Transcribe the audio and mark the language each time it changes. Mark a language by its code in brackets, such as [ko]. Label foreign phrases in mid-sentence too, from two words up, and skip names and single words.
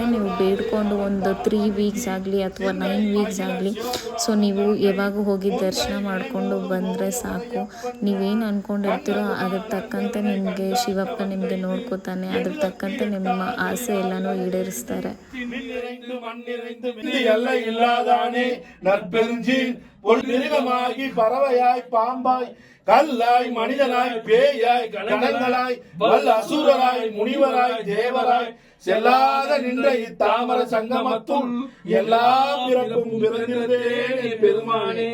[kn] ನೀವು ಬೇಡ್ಕೊಂಡು ಒಂದು 3 ವೀಕ್ಸ್ ಆಗಲಿ ಅಥವಾ 9 ವೀಕ್ಸ್ ಆಗಲಿ, ಸೊ ನೀವು ಯಾವಾಗ ಹೋಗಿ ದರ್ಶನ ಮಾಡಿಕೊಂಡು ಬಂದರೆ ಸಾಕು. ನೀವೇನು ಅಂದ್ಕೊಂಡಿರ್ತೀರೋ ಅದ್ರ ತಕ್ಕಂತೆ ನಿಮಗೆ ಶಿವಪ್ಪ ನಿಮಗೆ ನೋಡ್ಕೋತಾನೆ. ಅದ್ರ ತಕ್ಕಂತೆ ನಿಮ್ಮ ಆಸೆ ಎಲ್ಲನೂ ಈಡೇರಿಸ್ತಾರೆ. [ta] பறவையாய் பாம்பாய் கல்லாய் மனிதனாய் பேயாய் கணங்களாய் வல்ல அசுரராய் முனிவராய் தேவராய் செல்லாத நின்ற இத்தாமர சங்கமத்துள் எல்லா பிறப்பும் பிறந்திருந்தேன் பெருமானே.